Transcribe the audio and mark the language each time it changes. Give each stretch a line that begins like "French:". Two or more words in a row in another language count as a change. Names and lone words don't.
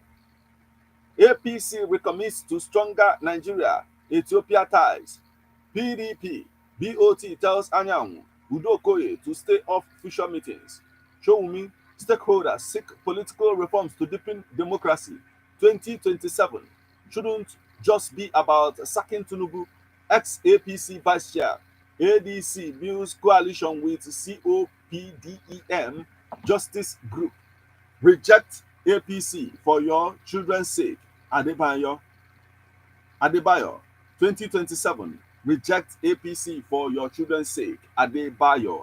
English: APC recommits to stronger Nigeria Ethiopia ties. PDP BOT tells Anyanwu Udokoye to stay off future meetings. Showumi stakeholders seek political reforms to deepen democracy. 2027 shouldn't just be about sacking Tinubu, ex-APC vice chair. ADC builds coalition with COPDEM Justice Group. Reject APC for your children's sake. Adebayo, 2027. Reject APC for your children's sake. Adebayo.